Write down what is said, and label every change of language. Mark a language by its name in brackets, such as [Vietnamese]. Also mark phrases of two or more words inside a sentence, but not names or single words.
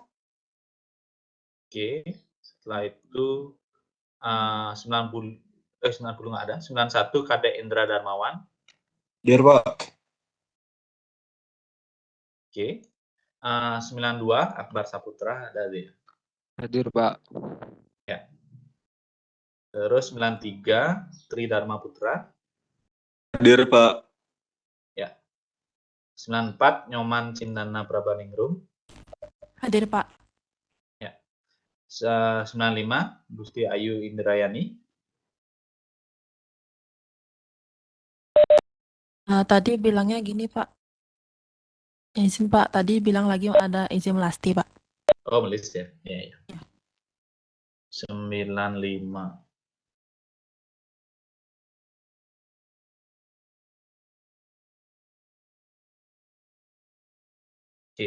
[Indonesian] Oke, setelah itu 90 nggak ada. 91 Kadek Indra Darmawan. Hadir, Pak. Oke. 92 Akbar Saputra ada dia. Hadir, Pak. Terus 93 Tri Dharma Putra. Hadir, Pak. 94 Nyoman Cindana Prabaningrum. Hadir, Pak. 95 Gusti Ayu Indrayani. Tadi bilangnya gini, Pak. Izin, Pak. Tadi bilang lagi ada izin melasti, Pak. Oh, melis ya. Iya. 95. Oke.